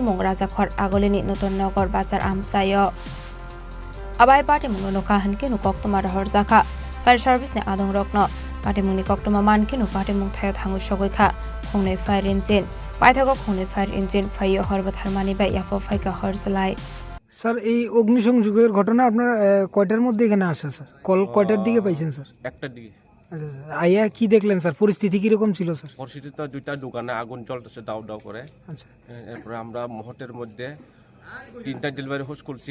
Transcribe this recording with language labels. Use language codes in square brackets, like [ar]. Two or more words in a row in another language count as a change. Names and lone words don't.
[trp] mung rajakhor agolini noton nogor bazar amsayo abai pati mung nokha hanke no koktoma horja kha fire service ne adong rokno pati mungni koktoma manke no pati mung thayo thangu sogoi kha khongne fire engine paithago khongne fire engine phayo horbotharmani bai yafo phaika horjlai [bn] স্যার এই অগ্নিসংযোগের ঘটনা আপনার কয়টার মধ্যে এখানে আসে স্যার কল কয়টার দিকে পাইছেন স্যার একটার দিকে আচ্ছা স্যার আইয়া কি দেখলেন স্যার পরিস্থিতি কিরকম ছিল স্যার পরিস্থিতি তো দুইটা দোকানে আগুন জ্বলতেছে দাউ দাউ করে আচ্ছা এরপরে আমরা মুহূর্তের মধ্যে 3টা [en] delivery hose [bn] করছি